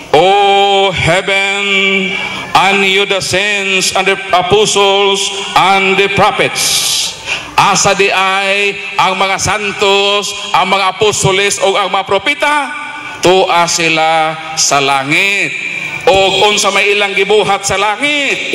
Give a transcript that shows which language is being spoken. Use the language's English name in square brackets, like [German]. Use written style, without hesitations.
[English] O heaven, and you the saints and the apostles and the prophets. [Cebuano] Asa di ay ang mga santos, ang mga apostoles o ang mga propeta, tuwa sila sa langit. O unsa may ilang gibuhat sa langit.